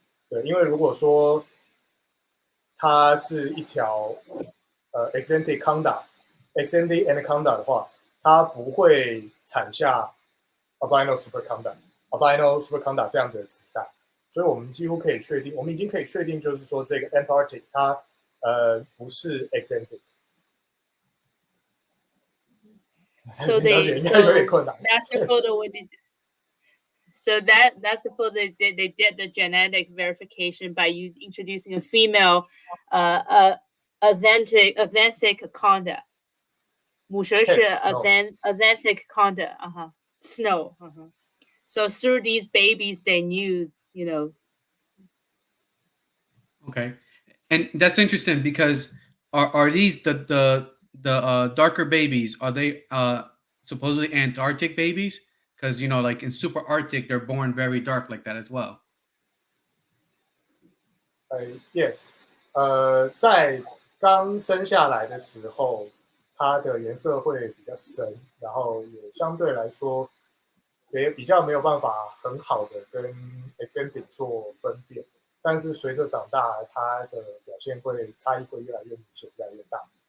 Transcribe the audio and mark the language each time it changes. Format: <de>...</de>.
<zh>对，因为如果说它是一条Exantic Anaconda 的话，它不会产下 Albino Superconda 这样的子代，所以我们几乎可以确定，我们已经可以确定，就是说这个 Antarctic 它不是 Exantic。</zh> <en>So that's the photo we did. So that's the photo they did the genetic verification by introducing a female Atlantic conda.</en> <zh>母蛇是 Atlantic conda, snow.</zh> <en>So through these babies, they knew, Okay, and that's interesting because are these the darker babies? Are they supposedly Antarctic babies? Because like in super Arctic, they're born very dark like that as well.</en> <zh>Yes，在刚生下来的时候，它的颜色会比较深，然后也相对来说也比较没有办法很好的跟 Exantic 做分辨。但是随着长大，它的表现差异会越来越明显，越来越大。</zh>